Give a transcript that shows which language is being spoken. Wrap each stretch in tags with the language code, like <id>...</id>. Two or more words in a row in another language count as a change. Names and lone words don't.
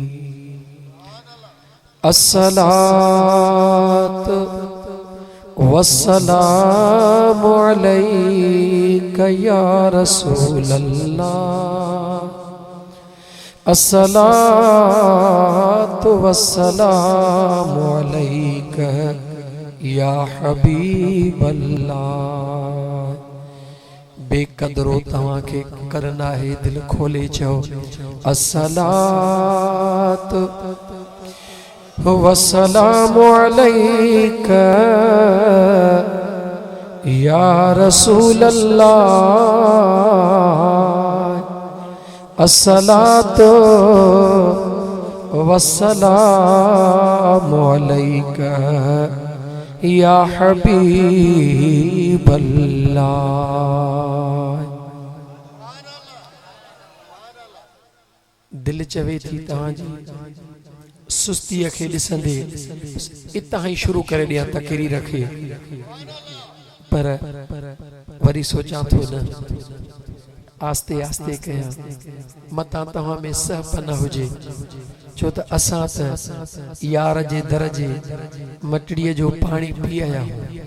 <ar>الصلاة والسلام عليك يا رسول الله، الصلاة والسلام عليك يا حبيب الله.</ar> <sd>बेकदरो तव्हां खे करना है दिल खोले चओ अस्सलातु</sd> <ar>والسلام عليك يا رسول الله، الصلاة والسلام عليك يا حبيب الله.</ar> <sd>दिल चवे थी तव्हांजी सुस्ती खे ॾिसंदे इतां ही शुरू करे ॾियां तकरीर खे, पर वरी सोचां थो न आस्ते आस्ते कयां मतां तव्हां में सहप न हुजे, छो त असां त यार जे दर जे मटड़ीअ जो पाणी पी आया आहियूं।</sd>